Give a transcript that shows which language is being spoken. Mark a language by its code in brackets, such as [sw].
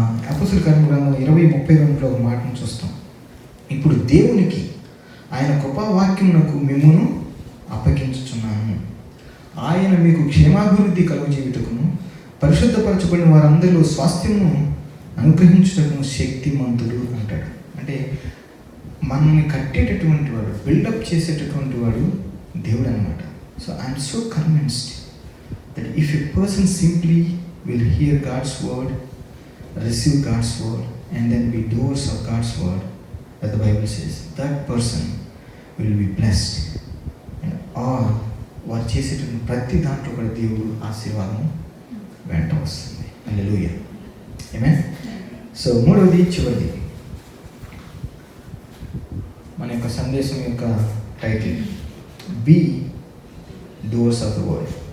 [te] అపోస్తలుల కార్యములు 20:32 ఒక మాటను చూస్తాం. ఇప్పుడు దేవునికి ఆయన కృపావాక్యమునకు మిమ్మును అప్పగించుచున్నాను. ఆయన మీకు క్షేమాభివృద్ధి కలుగజేయుటకును పరిశుద్ధపరచబడిన వారందరిలో స్వాస్థ్యమును అనుగ్రహించుటకును శక్తిమంతుడు అంటాడు. అంటే మనల్ని కట్టేటటువంటి వాడు, బిల్డప్ చేసేటటువంటి వాడు దేవుడు అనమాట. [en] So I'm so convinced that if a person simply will hear God's word, receive God's word and then be doers of God's word, that the Bible says, that person will be blessed. And all [te] వారు చేసేటువంటి ప్రతి దాంట్లో కూడా దేవుడు ఆశీర్వాదం వెంట వస్తుంది. హల్లెలూయా, ఆమేన్. So మూడవది, చివరిది, మన యొక్క సందేశం యొక్క title [en] Be doers of the word.